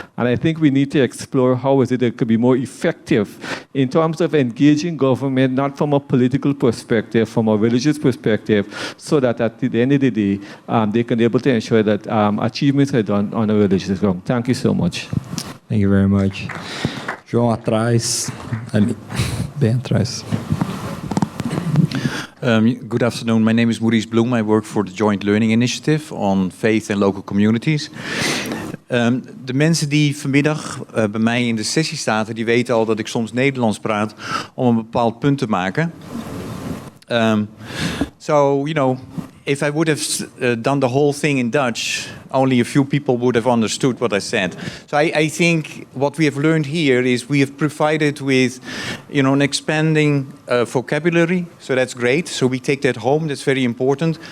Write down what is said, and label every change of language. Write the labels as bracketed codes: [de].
[en] And I think we need to explore how is it could be more effective in terms of engaging government, not from a political perspective, from a religious perspective, so that at the end of the day, they can be able to ensure that achievements are done on a religious ground. Thank you so much. Thank you very much. [pt] João atrás, ali, bem atrás. [en] Good afternoon. My name is Maurice Bloem. I work for the Joint Learning Initiative on faith and local communities. [nl] De mensen die vanmiddag bij mij in de sessie zaten, die weten al dat ik soms Nederlands praat om een bepaald punt te maken. [en] So, you know, if I would have done the whole thing in Dutch, only a few people would have understood what I said. So I think what we have learned here is we have provided with, you know, an expanding vocabulary. So that's great. So we take that home. That's very important.